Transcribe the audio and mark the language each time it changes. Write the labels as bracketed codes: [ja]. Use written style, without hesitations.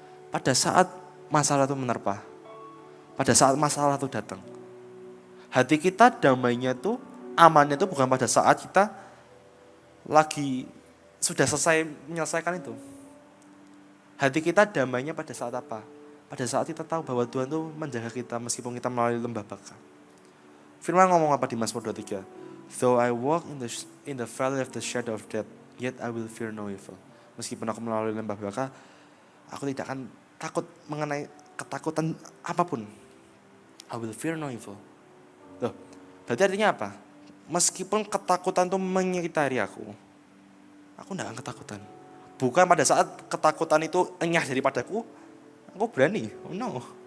[id] Pada saat masalah itu menerpa, pada saat masalah itu datang, hati kita damainya itu, amannya itu bukan pada saat kita lagi sudah selesai menyelesaikan itu. Hati kita damainya pada saat apa? Pada saat kita tahu bahwa Tuhan itu menjaga kita meskipun kita melalui lembah baka. Firman ngomong apa di Mazmur 23? [en] Though I walk in the valley of the shadow of death, yet I will fear no evil. [id] Meskipun aku melalui lembah baka, aku tidak akan takut mengenai ketakutan apapun. [en] I will fear no evil. [id] Loh, berarti artinya apa? Meskipun ketakutan itu mengitari aku tidak akan ketakutan. Bukan pada saat ketakutan itu enyah daripadaku, aku berani. Oh no.